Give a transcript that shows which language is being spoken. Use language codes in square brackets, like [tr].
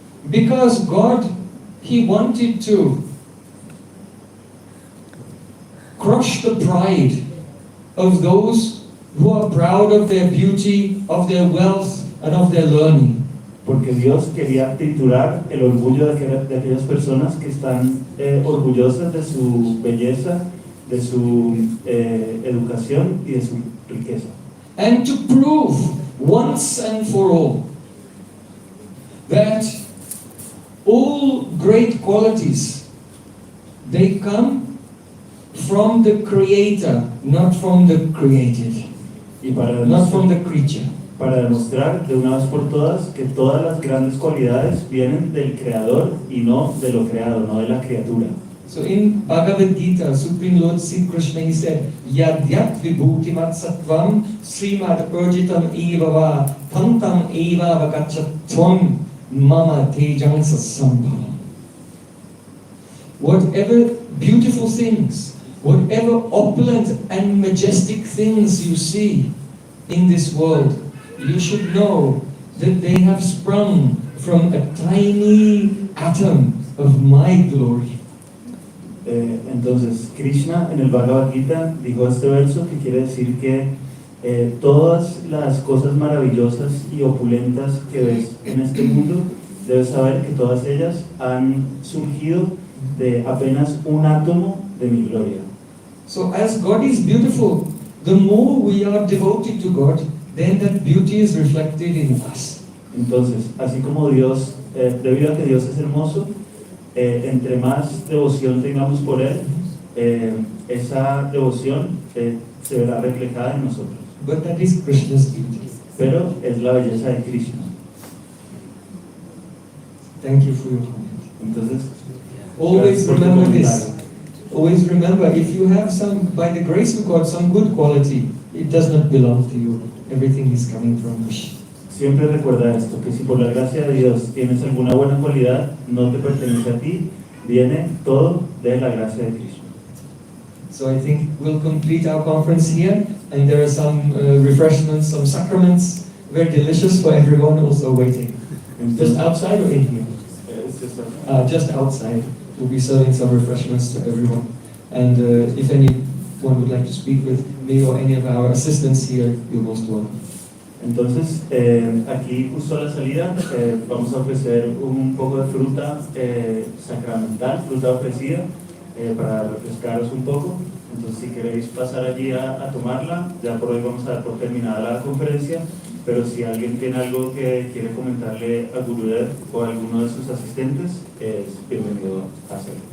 [en] Because God, he wanted to crush the pride of those who are proud of their beauty, of their wealth, and of their learning. [es] Porque Dios quería triturar el orgullo de aquellas personas que están orgullosas de su belleza, de su educación y de su riqueza. [en] And to prove once and for all that all great qualities, they come from the Creator, not from the created, [es] Y para [en] not from [es] demostrar, [en] the creature. [es] para demostrar de una vez por todas que todas las grandes cualidades vienen del Creador y no de lo creado, no de la criatura. [en] So in Bhagavad Gita, Supreme Lord Sri Krishna, he said, [sa] Yadyat vibhutimat sattvam srimad urjitam eva va tantam eva vakachatvam mama tejang sambhavam. [en] Whatever beautiful things, whatever opulent and majestic things you see in this world, you should know that they have sprung from a tiny atom of my glory. [es] Entonces, Krishna en el Bhagavad Gita dijo este verso que quiere decir que todas las cosas maravillosas y opulentas que ves en este mundo, debes saber que todas ellas han surgido de apenas un átomo de mi gloria. [en] So as God is beautiful, the more we are devoted to God, then that beauty is reflected in us. [es] Entonces, así como Dios, debido a que Dios es hermoso, entre más devoción tengamos por Él, esa devoción se verá reflejada en nosotros. [en] But that is Krishna's beauty. [es] Pero es la belleza de Krishna. [en] Thank you for your comment. [es] Entonces, [en] Always [es] gracias por tu [en] remember this. [es] comentario. [en] Always remember, if you have some, by the grace of God, some good quality, it does not belong to you. Everything is coming from Krishna. [es] Siempre recuerda esto, que si por la gracia de Dios tienes alguna buena cualidad, no te pertenece a ti, viene todo de la gracia de Cristo. [en] So I think we'll complete our conference here, and there are some refreshments, some sacraments, very delicious for everyone also waiting. Just outside or in here? Just outside. We'll be serving some refreshments to everyone. And if anyone would like to speak with me or any of our assistants here, you're most welcome. [es] Entonces, aquí justo a la salida vamos a ofrecer un poco de fruta sacramental, fruta ofrecida, para refrescaros un poco. Entonces, si queréis pasar allí a tomarla, ya por hoy vamos a dar por terminada la conferencia, pero si alguien tiene algo que quiere comentarle a Gurudev o a alguno de sus asistentes, es bienvenido a hacerlo.